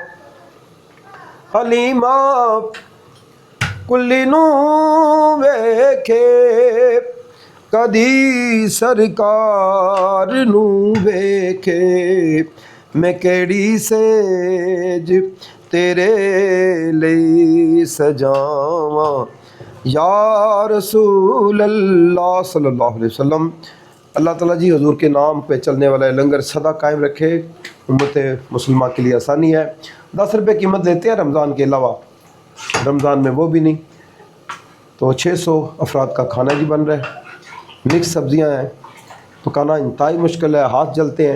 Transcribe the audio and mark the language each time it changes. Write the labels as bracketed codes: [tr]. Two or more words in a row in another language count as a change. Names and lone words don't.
[pa] حلیمہ کلی نوں ویکھے کدی سرکار نوں ویکھے، میں کیہڑی سیج تیرے لیے سجاوا, [ar] يا رسول الله صلى الله عليه وسلم. [ur] اللہ تعالیٰ جی حضور کے نام پے چلنے والا لنگر سدا قائم رکھے، امت مسلمان کے لیے آسانی ہے. 10 روپے قیمت لیتے ہیں رمضان کے علاوہ، رمضان میں وہ بھی نہیں. تو 600 افراد کا کھانا جی بن رہا ہے، مکس سبزیاں ہیں، پکانا انتہائی مشکل ہے، ہاتھ جلتے ہیں.